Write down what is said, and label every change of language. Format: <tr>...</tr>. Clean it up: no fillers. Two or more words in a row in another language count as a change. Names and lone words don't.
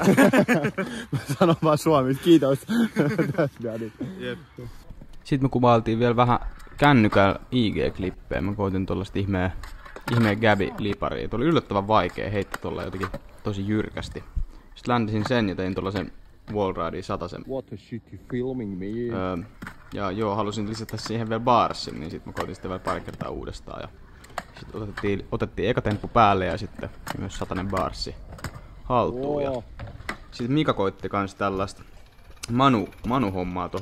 <fi>Mä sanon vaan suomeksi, kiitos. Sitten me kuvailtiin vielä vähän kännykällä IG-klippejä. Mä koitin tuollaista ihmeen Gabi-liparia. Tuli yllättävän vaikea heittää tuolla jotenkin tosi jyrkästi. Sitten ländisin sen ja tein tuollaisen wallridin 100.</fi> <en>What the shit you filming me?</en> <fi>Ja joo, halusin lisätä siihen vielä barsin, niin sitten mä koitin sitä vielä pari kertaa uudestaan. Ja sitten otettiin eka temppu päälle ja sitten myös 100 barssi haltuun. Ja sitten Mika koitti kans tällaista Manu-hommaa tuohon.</fi>